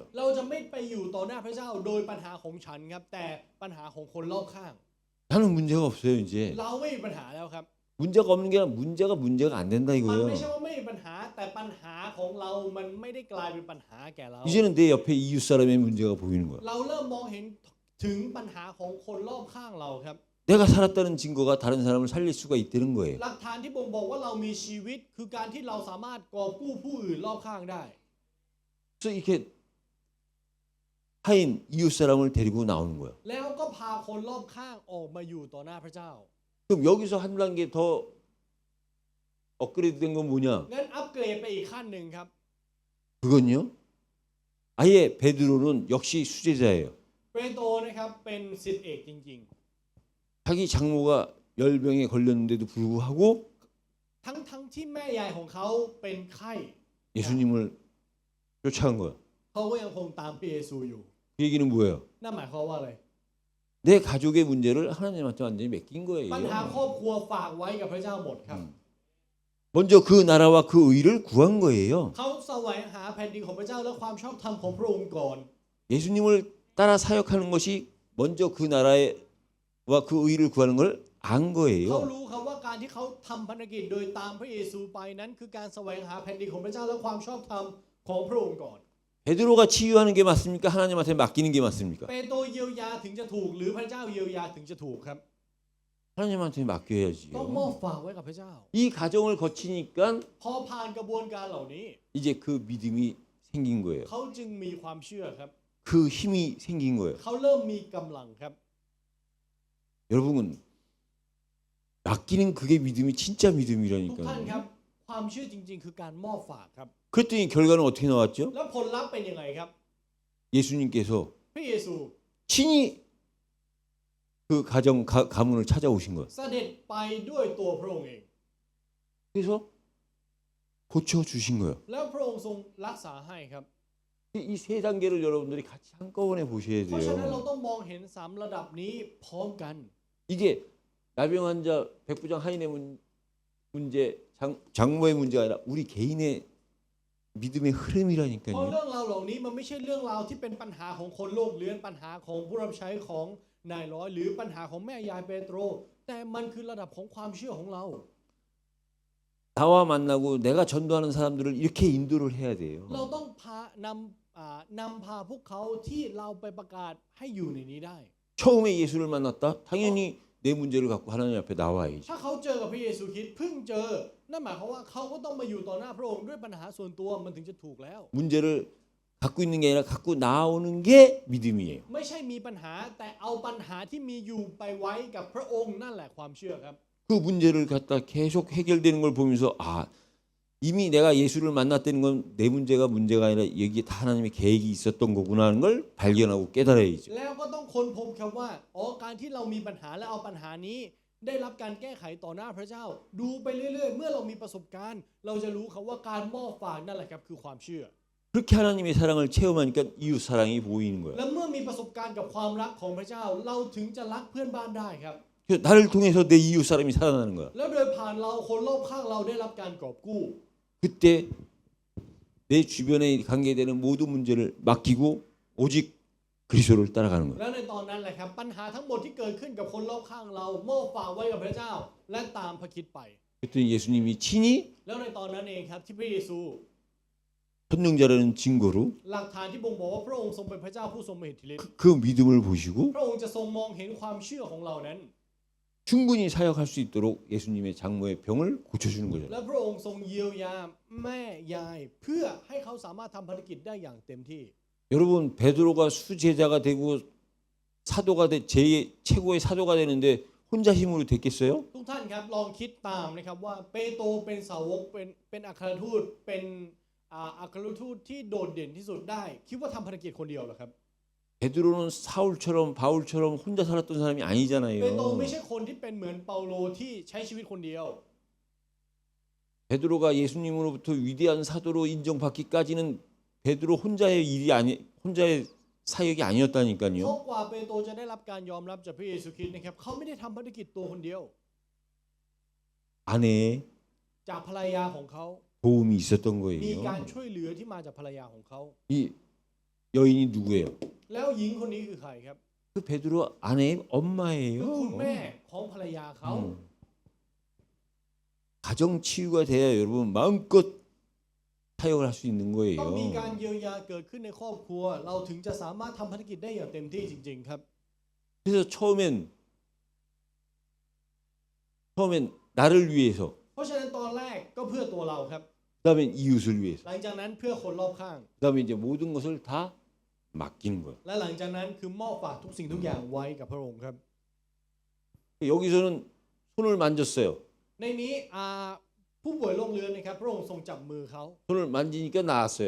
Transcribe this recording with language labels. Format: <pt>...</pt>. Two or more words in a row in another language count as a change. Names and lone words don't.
<th>เราจะไม่ไปอยู่ต่อหน้าพระเจ้าโดยปัญหาของฉันครับแต่ปัญหาของคนรอบข้าง</th> <ko>나는 문제가 없어요 이제.</ko> <th>เราไม่มีปัญหาแล้วครับ</th> <ko>문제가 없는 게 아니라 문제가 안 된다</ko> <th>มัน</th> <ko>이거예요.</ko> <th>ไม่ใช่ว่าไม่มีปัญหาแต่ปัญหาของเรามันไม่ได้กลายเป็นปัญหาแก่เรา</th> <ko>이제는 내 옆에 이웃 사람의 문제가 보이는 거야.</ko> <th>เราเริ่มมองเห็นถึงปัญหาของคนรอบข้างเราครับ</th> <ko>내가 살았다는 증거가 다른 사람을 살릴 수가 있다는 거예요.</ko> <th>หลักฐานที่บ่งบอกว่าเรามีชีวิตคือการที่เราสามารถกอบกู้ผู้อื่นรอบข้างได้</th> <ko>그래서 이렇게 하인 이웃 사람을 데리고 나오는 거야.</ko> <th>แล้วก็พาคนรอบข้างออกมาอยู่ต่อหน้าพระเจ้า</th> <ko>그럼 여기서 한 단계 더 업그레이드 된 건 뭐냐?</ko> <th>งั้นอัปเกรดไปอีกขั้นหนึ่งครับ</th> <ko>그건요. 아예 베드로는 역시 수제자예요.</ko> <th>เปโตรนะครับเป็นศิษย์เอกจริง</th> <ko>자기 장모가 열병에 걸렸는데도 불구하고</ko> <th>ๆ ทั้งที่แม่ยายของเขาเป็นไข้</th> <ko>예수님을 쫓아간 거야.</ko> <th>เขาก็ยังคงตามพระเยซูอยู่</th> <ko>그 얘기는 뭐예요?</ko> <th>นั่นหมายความว่าอะไร</th> <ko>내 가족의 문제를 하나님한테 완전히 맡긴 거예요.</ko> <th>ปัญหาครอบครัวฝากไว้กับพระเจ้าหมดครับ</th> <ko>먼저 그 나라와 그 의를 구한 거예요.</ko> <th>เขาแสวงหาแผ่นดินของพระเจ้าและความชอบธรรมของพระองค์ก่อน</th> <ko>예수님을 따라 사역하는 것이 먼저 그 나라와 그 의를 구하는 걸 안</ko> <th>เขา</th> <ko>거예요.</ko> <th>รู้ครับว่าการที่เขาทำภารกิจโดยตามพระเยซูไปนั้นคือการแสวงหาแผ่นดินของพระเจ้าและความชอบธรรมของพระองค์ก่อน</th> <ko>베드로가 치유하는 게 맞습니까? 하나님한테 맡기는 게 맞습니까?</ko> <th>เปโตรเยียวยาถึงจะถูกหรือพระเจ้าเยียวยาถึงจะถูกครับ</th> <ko>하나님한테</ko> <th>ต้อง</th> <ko>맡겨야지요.</ko> <th>มอบฝากไว้กับพระเจ้า</th> <ko>이 과정을 거치니까</ko> <th>พอผ่านกระบวนการเหล่านี้</th> <ko>이제 그 믿음이 생긴 거예요.</ko> <th>เขาจึงมีความเชื่อครับ</th> <ko>그 힘이 생긴 거예요.</ko> <th>เขาเริ่มมีกำลังครับ</th> <ko>여러분은 맡기는 그게 믿음이 진짜</ko> <th>ทุกท่านครั</th> <ko>믿음이라니까요.</ko> <th>บความเชื่อจริง ๆ คือการมอบฝากครับ</th> <ko>그랬더니 결과는 어떻게 나왔죠?</ko> <th>แล้วผลลัพธ์เป็นยังไงครับ</th> <ko>예수님께서</ko> <th>พระเยซู</th> <ko>친히 그 가문을 찾아오신 거예요.</ko> <th>เสด็จไปด้วยตัวพระองค์เอง</th> <ko>그래서 고쳐 주신 거예요.</ko> <th>แล้วพระองค์ทรงรักษาให้ครับ</th> <ko>이 세 단계를 여러분들이 같이 한꺼번에 보셔야</ko> <th>เพราะฉะนั้นเรา</th> <ko>돼요.</ko> <th>ต้องมองเห็น3ระดับนี้พร้อมกัน</th> <ko>이게 나병 환자, 백부장 하인의 문제, 장모의 문제가 아니라 우리 개인의 믿음의</ko> <th>เพราะ</th> <ko>흐름이라니까요.</ko> <th>เรื่องราวเหล่านี้มันไม่ใช่เรื่องราวที่เป็นปัญหาของคนโลกเรื้อนปัญหาของผู้รับใช้ของนายร้อยหรือปัญหาของแม่ยายเปโตรแต่มันคือระดับของความเชื่อของเรา</th> <ko>나와 만나고 내가 전도하는 사람들을 이렇게 인도를 해야 돼요.</ko> <th>เราต้องนำพาพวกเขาที่เราไปประกาศให้อยู่ในนี้ได้</th> <ko>처음에 예수를 만났다? 당연히 내 문제를 갖고 하나님 앞에 나와야지.</ko> <th>ถ้าเขาเจอกับพระเยซูคริสต์เพิ่งเจอนั่นหมายความว่าเขาก็ต้องมาอยู่ต่อหน้าพระองค์ด้วยปัญหาส่วนตัวมันถึงจะถูกแล้ว</th> <ko>문제를 갖고 있는 게 아니라 갖고 나오는 게 믿음이에요.</ko> <th>ไม่ใช่มีปัญหาแต่เอาปัญหาที่มีอยู่ไปไว้กับพระองค์นั่นแหละความเชื่อครับ</th> <ko>그 문제를 갖다 계속 해결되는 걸 보면서 이미 내가 예수를 만났다는 건 내 문제가 아니라 여기에 다 하나님의 계획이 있었던 거구나 하는 걸 발견하고 깨달아야죠.</ko> <th>แล้วก็ต้องค้นพบครับว่าการที่เรามีปัญหาและเอาปัญหานี้ได้รับการแก้ไขต่อหน้าพระเจ้า ดูไปเรื่อยๆเมื่อเรามีประสบการณ์ เราจะรู้ครับว่าการมอบฝากนั่นแหละครับคือความเชื่อ</th> <ko>그렇게 하나님의 사랑을 체험하니까 이웃 사랑이 보이는 거예요.</ko> <th>และเมื่อมีประสบการณ์กับความรักของพระเจ้า เราถึงจะรักเพื่อนบ้านได้ครับ</th> <ko>그래서 나를 통해서 내 이웃 사람이 살아나는 거야.</ko> <th>แล้วโดยผ่านเราคนรอบข้างเราได้รับการกอบกู้</th> <ko>그때 내 주변에 관계되는 모든 문제를 맡기고 오직 그리스도를 따라가는 거예요.</ko> <th>และในตอนนั้นแหละครับปัญหาทั้งหมดที่เกิดขึ้นกับคนรอบข้างเรามอบฝากไว้กับพระเจ้าและตามพระคริสต์ไป</th> <ko>그랬더니 예수님이 친히</ko> <th>แล้วในตอนนั้นเองครับที่พระเยซู</th> <ko>선능자라는 증거로</ko> <th>หลักฐานที่บ่งบอกว่าพระองค์ทรงเป็นพระเจ้าผู้ทรงมีอิทธิฤทธิ์</th> <ko>그 믿음을 보시고</ko> <th>พระองค์จะทรงมองเห็นความเชื่อของเรานั้น</th> <ko>충분히 사역할 수 있도록 예수님의 장모의 병을 고쳐주는 거죠.</ko> <th>และพระองค์ทรงเยียวยาแม่ยายเพื่อให้เขาสามารถทำภารกิจได้อย่างเต็มที่</th> <ko>여러분 베드로가 수제자가 되고 사도가 제 최고의 사도가 되는데 혼자 힘으로 됐겠어요?</ko> <th>ทุกท่านครับลองคิดตามนะครับว่าเปโตรเป็นสาวกเป็นอัครทูตเป็นอัครทูตที่โดดเด่นที่สุดได้คิดว่าทำภารกิจคนเดียวเหรอครับ</th> <ko>베드로는 사울처럼 바울처럼 혼자 살았던 사람이</ko> <th>เปโตร</th> <ko>아니잖아요.</ko> <th>ไม่ใช่คนที่เป็นเหมือนเปาโลที่ใช้ชีวิตคนเดียว</th> <ko>베드로가 예수님으로부터 위대한 사도로 인정받기까지는 베드로 혼자의 일이 아니 혼자의 사역이</ko> <th>เพ</th> <ko>아니었다니까요.</ko> <th>ราะกว่าเปโตรจะได้รับการยอมรับจากพระเยซูคริสต์นะครับเขาไม่ได้ทำภารกิจตัวคนเดียว</th> <ko>아내의</ko> <th>จากภรรยาของเขา</th> <ko>도움이 있었던</ko> <th>มีการ</th> <ko>거예요.</ko> <th>ช่วยเหลือที่มาจากภรรยาของเขา</th> <ko>이 여인이 누구예요?</ko> <th>แล้วหญิงคนนี้คือใครครับ</th> <ko>그 베드로 아내의</ko> <th>คือคุณแม่</th> <ko>엄마예요.</ko> <th>ของภรรยาเขา</th> <ko>가정 치유가 돼야 여러분 마음껏 사역을 할 수 있는</ko> <th>ต้องมี</th> <ko>거예요.</ko> <th>การเยียวยาเกิดขึ้นในครอบครัว เราถึงจะสามารถทำภารกิจได้อย่างเต็มที่จริงๆครับ</th> <ko>그래서 처음엔 나를 위해서</ko> <th>เพราะฉะนั้นตอนแรกก็เพื่อตัวเราครับ</th> <ko>그다음에 이웃을 위해서</ko> <th>หลังจากนั้นเพื่อคนรอบข้าง</th> <ko>그다음에 이제 모든 것을 다 맡기는 거예요.</ko> <th>และหลังจากนั้นคือมอบฝากทุกสิ่งทุกอย่างไว้กับพระองค์ครับ</th> <ko>여기서는 손을 만졌어요.</ko> <th>ในนี้ผู้ป่วยโรคเรื้อนนะครับพระองค์ทรงจับมือเขา</th> <ko>손을 만지니까 나았어요.</ko>